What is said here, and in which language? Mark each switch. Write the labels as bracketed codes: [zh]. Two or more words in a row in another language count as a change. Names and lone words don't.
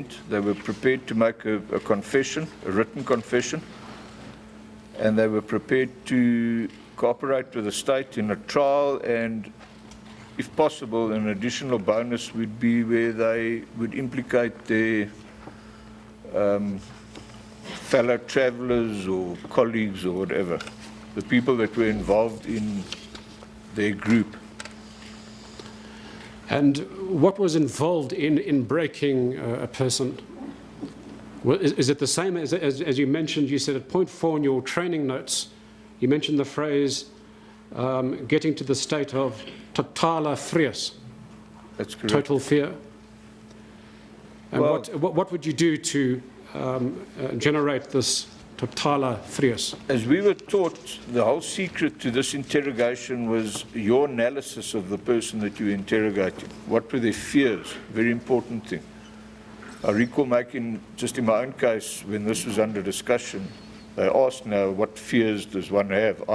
[en] They were prepared to make a confession, a written confession, and they were prepared to cooperate with the state in a trial, and if possible, an additional bonus would be where they would implicate their fellow travelers or colleagues or whatever, the people that were involved in their group. And what was involved in breaking a person? Well, is it the same as you mentioned? You said at point 4 in your training notes, you mentioned the phrase getting to the state of [af] totale vrees. [en] That's correct. Total fear. And well, what would you do to generate this [af] totale vrees. [en] As we were taught, the whole secret to this interrogation was your analysis of the person that you interrogated. What were their fears? Very important thing. I recall making, just in my own case, when this was under discussion, they asked now, what fears does one have?